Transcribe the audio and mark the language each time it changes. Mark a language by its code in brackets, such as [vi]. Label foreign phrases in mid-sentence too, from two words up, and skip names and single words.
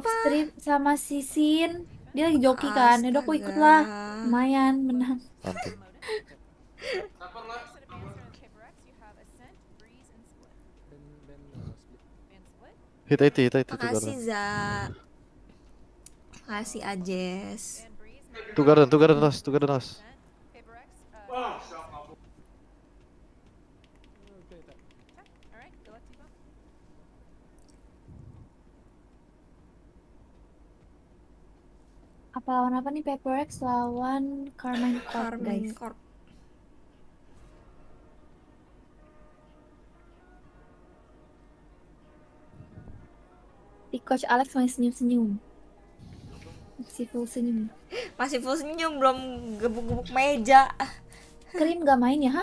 [en] Off stream [id] sama si Sin. Dia lagi joki kan. Yaudah aku ikut lah. Lumayan menang. Mantap. Hit 80. Makasih Za. Ngasih Ajes. Two garden us. Apa lawan apa nih? Paper X lawan Karmine Corp, Karmine guys. Corp. Si Coach Alex masih senyum-senyum. Masih full senyum. Masih full senyum, belum gebuk-gebuk meja. Scream gak main ya? Hah?